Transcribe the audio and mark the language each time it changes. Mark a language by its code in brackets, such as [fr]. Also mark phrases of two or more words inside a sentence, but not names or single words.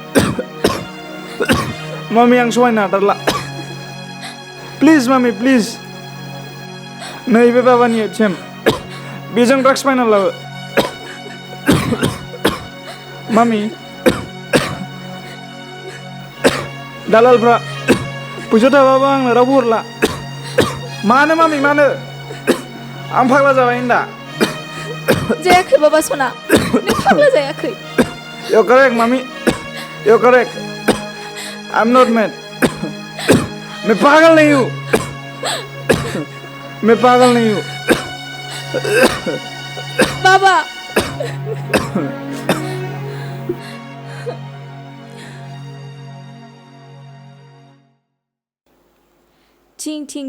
[brx] मामि आं सहायनो हाथारला प्लिज मामि प्लिज नैबे बाबानि एटिएम बेजों ड्राग्स बायना लाबो मामि दालालफ्रा फैसा थाबाबो आंनो रावबो हरला मानो मामि मानो आं फाग्ला जाबाय होनदा जायाखै बाबा सना नों फाग्ला जायाखै [en] You're correct, mommy. You're correct. I'm not mad. [hi] मैं पागल नहीं हूँ. [brx] बाबा थिं थिं